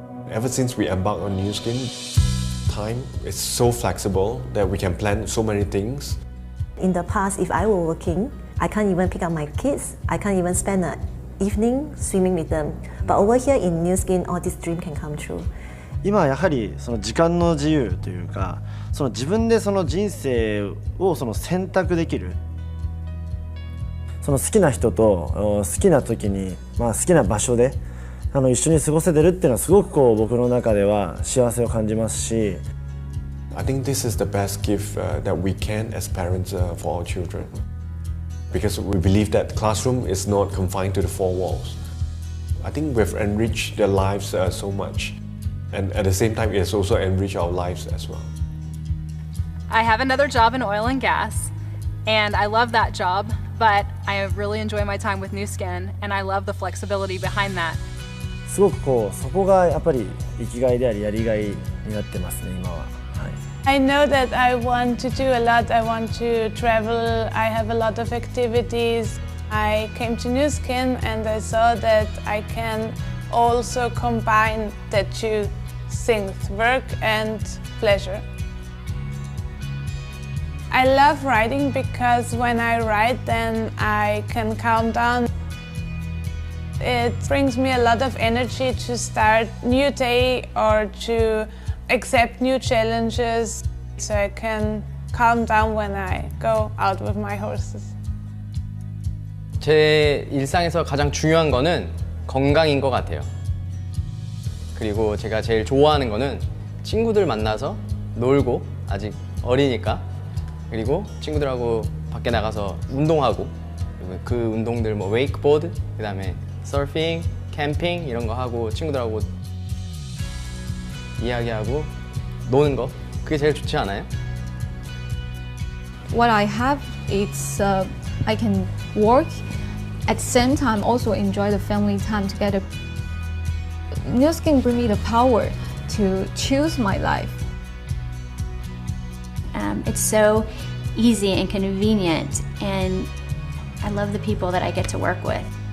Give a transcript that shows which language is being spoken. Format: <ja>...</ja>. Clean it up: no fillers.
<en>Ever since we embarked on Nu Skin, time is so flexible that we can plan so many things. In the past, if I were working, I can't even pick up my kids. I can't even spend an evening swimming with them. But over here in Nu Skin, all this dream can come true.</en> <ja>今はやはりその時間の自由というか、その自分でその人生をその選択できる。その好きな人と好きな時に、好きな場所で一緒に過ごせてるっていうのはすごくこう僕の中では幸せを感じますし。</ja> <en>I think this is the best gift that we can as parents for our children, because we believe that classroom is not confined to the four walls. I think we've enriched their lives so much, and at the same time it has also enriched our lives as well. I have another job in oil and gas, and I love that job, but I really enjoy my time with Nu Skin, and I love the flexibility behind that.</en> <ja>すごくこうそこがやっぱり生きがいでありやりがいになってますね今は。</ja> <en>I know that I want to do a lot. I want to travel. I have a lot of activities. I came to Nu Skin and I saw that I can also combine the two things, work and pleasure. I love riding because when I ride then I can calm down. It brings me a lot of energy to start a new day or to accept new challenges, so I can calm down when I go out with my horses.</en> <ko>제 일상에서 가장 중요한 거는 건강인 것 같아요. 그리고 제가 제일 좋아하는 거는 친구들 만나서 놀고, 아직 어리니까, 그리고 친구들하고 밖에 나가서 운동하고, 그리고 그 운동들 뭐 웨이크보드, 그 다음에 서핑, 캠핑 이런 거 하고 친구들하고 이야기하고 노는 거, 그게 제일 좋지 않아요?</ko> <en>What I have is I can work at the same time also enjoy the family time together. Nu Skin bring me the power to choose my life. It's so easy and convenient, and I love the people that I get to work with.</en>